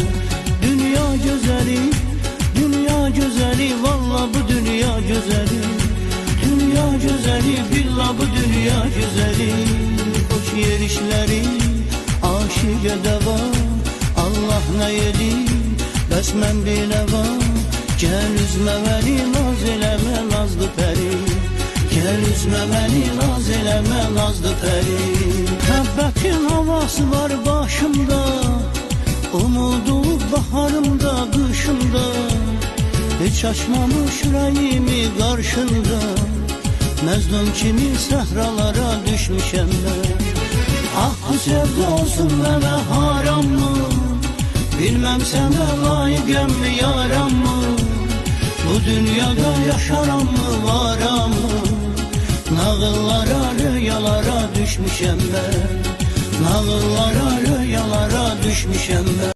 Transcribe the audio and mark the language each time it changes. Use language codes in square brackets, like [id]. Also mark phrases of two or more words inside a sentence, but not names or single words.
[tr] Dünya güzeli, dünya güzeli, valla bu dünya güzeli. Dünya güzeli, billah bu dünya güzeli. Hoş yerişleri, aşık edeva, Allah ne yedi, [az] bəs mən biləva. Gəl üzmə məni, naz eləmə, nazlı pəri. Gəl üzmə məni, naz eləmə, nazlı pəri. Məhəbbətin havası var başımda, umudu baharımda, qışımda. Heç açmamış ürəyimi qarşında, Məzlum kimi səhralara düşmüşəm mən. Ah bu sevda olsun mənə haram mı? Bilmem sənə layiqəm mi yaram mı? Bu dünyada yaşaram mı varam mı? Nağıllara, rüyalara düşmüşəm ben. Nağıllara, rüyalara düşmüşəm ben.